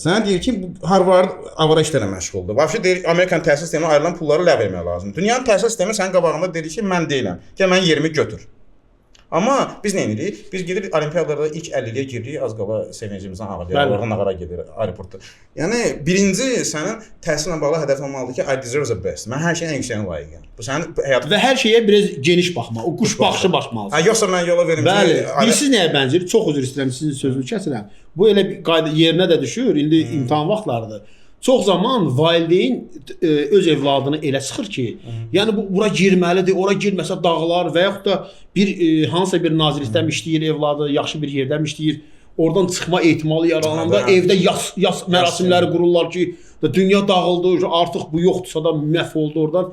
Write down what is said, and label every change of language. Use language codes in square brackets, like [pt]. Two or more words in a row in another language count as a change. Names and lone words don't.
[az] Sənə deyir ki, Harvard avara işlərlə məşğuldur. Vəbşi deyir, Amerikan təhsil sisteminə ayrılan pulları ləğv etmək lazımdır. Dünyanın təhsil sistemi sənin qabağında deyir ki, mən deyiləm. Gəl mənim yerimi götür. Amma biz nə edirik? Biz gedirik olimpiyadalarda ilk 50-yə giririk, az qala sevincimizdən ağlayır, oradan ağara gedir aeroportda. Yəni birinci sənin təhsillə bağlı hədəfin olmalıdır ki, [en] I deserve the best. [az] Mən hər şeyin ən yüksəyinə layiqəm. Bu sənin həyatın və hər şeyə biraz geniş baxma, o quş baxışı baxmalısan. Yoxsa mən yola verim ki, bəli, bilirsiniz nəyə bənzəyir? Çox üzr istəyirəm, sizin sözünüzü kəsirəm. Bu elə bir qayda yerinə də düşür. İndi imtahan vaxtlarıdır. Çox zaman valideyn öz evladını elə sıxır ki, yəni bura girməlidir, ora girməsə dağılar və yaxud da bir hansısa bir nazirlikdən işləyir evladı, yaxşı bir yerdən işləyir, oradan çıxma ehtimalı yaralananda evdə yas mərasimləri qururlar ki, dünya dağıldı, artıq bu yoxdursa da məhv oldu oradan.